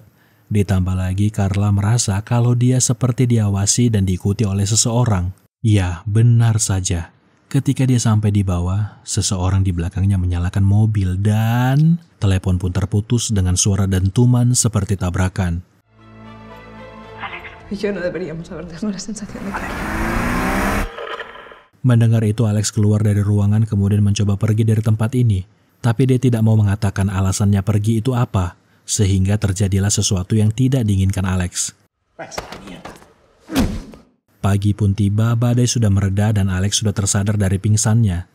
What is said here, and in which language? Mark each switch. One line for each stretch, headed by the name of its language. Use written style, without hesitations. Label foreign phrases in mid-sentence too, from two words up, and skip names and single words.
Indonesian: Ditambah lagi, Carla merasa kalau dia seperti diawasi dan diikuti oleh seseorang. Ya, benar saja. Ketika dia sampai di bawah, seseorang di belakangnya menyalakan mobil dan telepon pun terputus dengan suara dentuman seperti tabrakan.
Spanish: Yo no deberíamos haber dejado la sensación de que...
Indonesian: Mendengar itu, Alex keluar dari ruangan kemudian mencoba pergi dari tempat ini. Tapi dia tidak mau mengatakan alasannya pergi itu apa, sehingga terjadilah sesuatu yang tidak diinginkan Alex. Pagi pun tiba, badai sudah mereda dan Alex sudah tersadar dari pingsannya.